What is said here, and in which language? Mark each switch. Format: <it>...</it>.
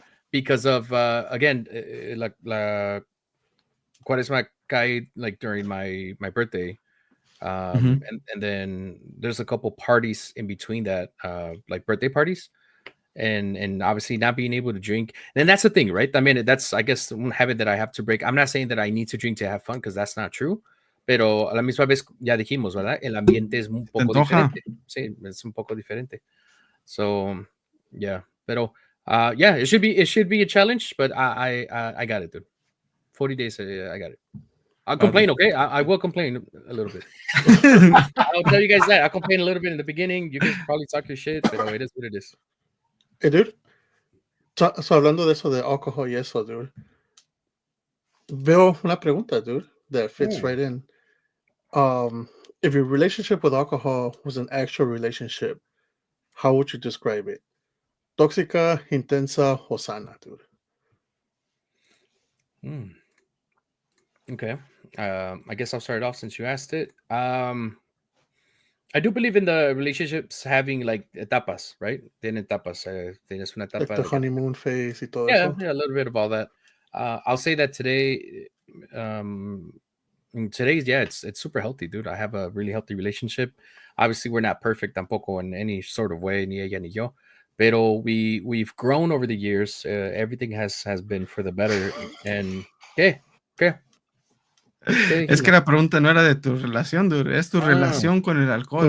<en>Because of, again,</en> <es>la Cuaresma cae</es> <en>like during my birthday. And then there's a couple parties in between that, like birthday parties. And obviously not being able to drink. And that's the thing, right? I mean, that's, I guess, one habit that I have to break. I'm not saying that I need to drink to have fun, because that's not true.</en> <es>Pero a la misma vez, ya dijimos, ¿verdad? El ambiente es un poco diferente. Sí, es un poco diferente.</es> <en>So, yeah. Pero, yeah, it should be a challenge, but I got it, dude. 40 days, I got it. I'll complain, okay? I will complain a little bit. I'll tell you guys that. I'll complain a little bit in the beginning. You guys probably talk your shit, but it is what it is. Hey, dude.</en> <es>So hablando de eso de alcohol y eso, dude. Veo una pregunta,</es> <en>dude, that fits right in. If your relationship with alcohol was an actual relationship, how would you describe it?</en> <es>Tóxica, intensa, o sana, dude?</es> <en>Okay. I guess I'll start off since you asked it. I do believe in the relationships having like etapas, right?</en> <es>Tienen etapas. Tienes una etapa.</es> <en>Like the honeymoon phase</en> <es>y todo eso. eso.</es> <en>Yeah, a little bit of all that. I'll say that today, today's, it's super healthy, dude. I have a really healthy relationship. Obviously, we're not perfect</en> <es>tampoco</es> <en>in any sort of way,</en> <es>ni ella ni yo.</es> <en>Pero we've grown over the years. Everything has been for the better. And ¿qué?</en> <es>Es que la pregunta no era de tu relación, dude. Es tu relación con el alcohol.</es>